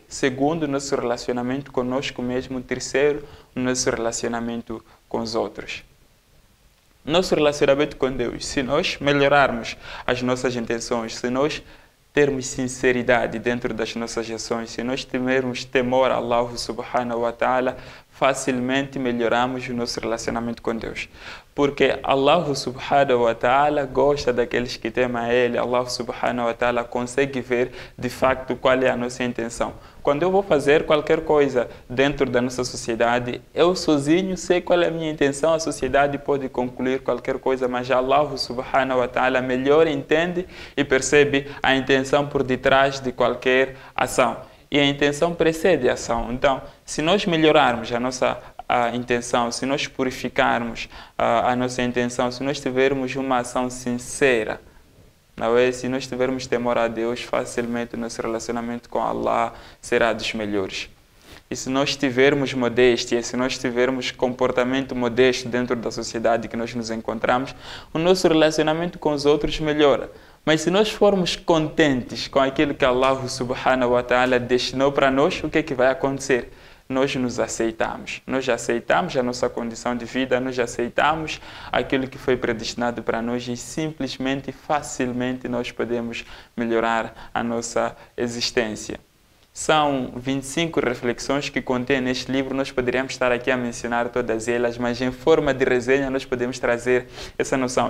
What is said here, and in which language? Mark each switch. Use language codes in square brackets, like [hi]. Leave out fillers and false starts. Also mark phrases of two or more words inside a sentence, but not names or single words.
[pt] Segundo, nosso relacionamento conosco mesmo. Terceiro, nosso relacionamento com os outros. Nosso relacionamento com Deus, se nós melhorarmos as nossas intenções, se nós termos sinceridade dentro das nossas ações, se nós tivermos temor a [ar] الله سبحانه وتعالى, [pt] facilmente melhoramos o nosso relacionamento com Deus. Porque [ar] الله سبحانه وتعالى [pt] gosta daqueles que temem a Ele. [ar] الله سبحانه وتعالى [pt] consegue ver de facto qual é a nossa intenção. Quando eu vou fazer qualquer coisa dentro da nossa sociedade, eu sozinho sei qual é a minha intenção, a sociedade pode concluir qualquer coisa, mas [ar] الله سبحانه وتعالى [pt] melhor entende e percebe a intenção por detrás de qualquer ação. E a intenção precede a ação. Então, se nós melhorarmos a nossa intenção, se nós purificarmos a nossa intenção, se nós tivermos uma ação sincera, não é? Se nós tivermos temor a Deus, facilmente o nosso relacionamento com Allah será dos melhores. E se nós tivermos modéstia, se nós tivermos comportamento modesto dentro da sociedade que nós nos encontramos, o nosso relacionamento com os outros melhora. Mas se nós formos contentes com aquilo que [ar] الله سبحانه وتعالى [pt] destinou para nós, o que é que vai acontecer? Nós nos aceitamos. Nós aceitamos a nossa condição de vida, nós aceitamos aquilo que foi predestinado para nós e simplesmente, facilmente, nós podemos melhorar a nossa existência. São 25 reflexões que contém neste livro, nós poderíamos estar aqui a mencionar todas elas, mas em forma de resenha nós podemos trazer essa noção.